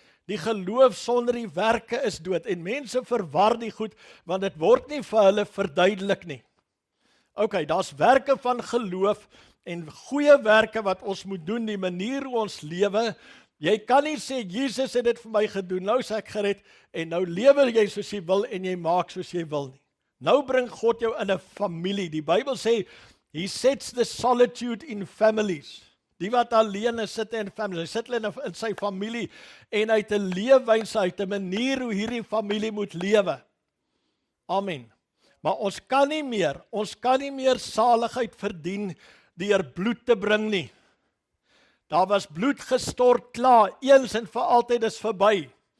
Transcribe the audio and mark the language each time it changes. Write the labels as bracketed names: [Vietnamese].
[Afrikaans] Die geloof sonder die werke is dood, en mense verwar die goed, want dit word nie vir hulle verduidelik nie. Okay, daar's werke van geloof, en goeie werke wat ons moet doen, die manier hoe ons lewe. Jy kan nie sê, Jesus het dit vir my gedoen, nou is ek gered, en nou lewe jy soos jy wil, en jy maak soos jy wil nie. Nou bring God jou in 'n familie. Die Bybel sê, [English] He sets the solitude in families. [Afrikaans] Die wat alleen is, sit in families. Hy sit hulle in sy familie, en hy het 'n leefwyse, hy het 'n manier hoe hierdie familie moet lewe. Amen. Maar ons kan nie meer saligheid verdien deur bloed te bring nie. Daar was bloed gestort, klaar, eens en vir altyd is verby.